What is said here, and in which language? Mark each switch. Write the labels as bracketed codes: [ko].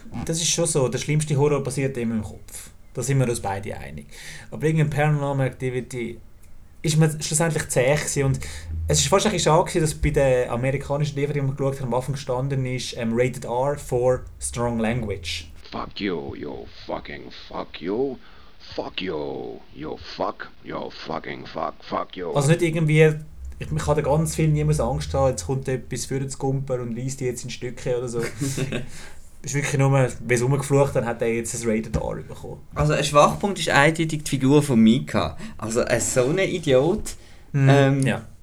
[de] Das ist schon so. Der schlimmste Horror passiert immer im Kopf. Da sind wir uns beide einig. Aber irgendein Paranormal Activity ist mir schlussendlich zäh gewesen. Und es ist wahrscheinlich schade, dass bei der amerikanischen DVD, die wir geschaut haben, am Anfang gestanden ist, [en] Rated R for Strong Language. Fuck you, you fucking fuck you. Fuck you, you fuck, you fucking fuck, fuck you. [de] Also nicht irgendwie... Ich hatte ganz viel niemals Angst haben, jetzt kommt etwas für den Skumper und liest die jetzt in Stücke oder so. Es ist wirklich nur, wenn es rumgeflucht hat, hat er jetzt ein Rated R bekommen. Also ein Schwachpunkt ist eindeutig die Figur von Mika. Also so ein Idiot. Ja.